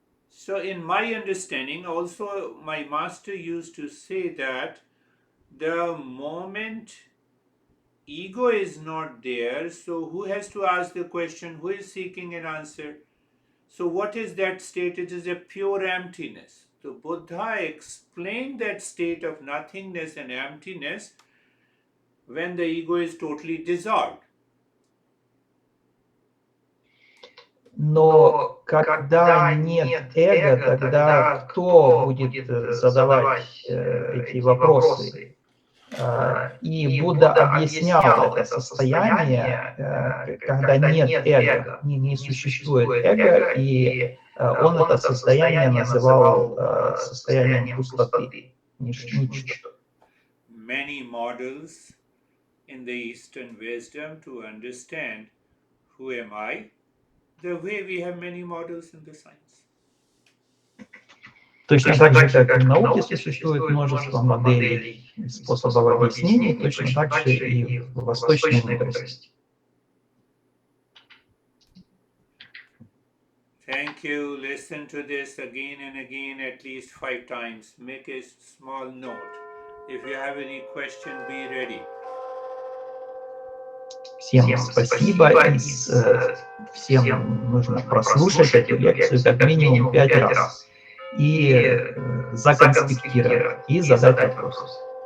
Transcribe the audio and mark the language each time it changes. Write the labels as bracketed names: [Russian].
[English] So in my understanding, also my master used to say that the moment ego is not there, so who has to ask the question, who is seeking an answer? So what is that state? It is a pure emptiness. So Buddha explained that state of nothingness and emptiness when the ego is totally dissolved. [Russian] Но когда нет эго, тогда кто будет задавать эти вопросы? И Будда объяснял это состояние, когда нет эго, не существует эго, и он это состояние называл состоянием пустоты, ничто. [English] Many models in the Eastern wisdom to understand who am I, the way we have many models in the science. [Russian] Точно так же, как в науке существует множество моделей, способов объяснений, точно так же и в восточной мудрости. [English] Thank you. Listen to this again and again at least 5 times. Make a small note. If you have any question, be ready. [Russian] Всем спасибо, и всем нужно прослушать эту лекцию как минимум 5 раз и законспектировать, и задать вопрос.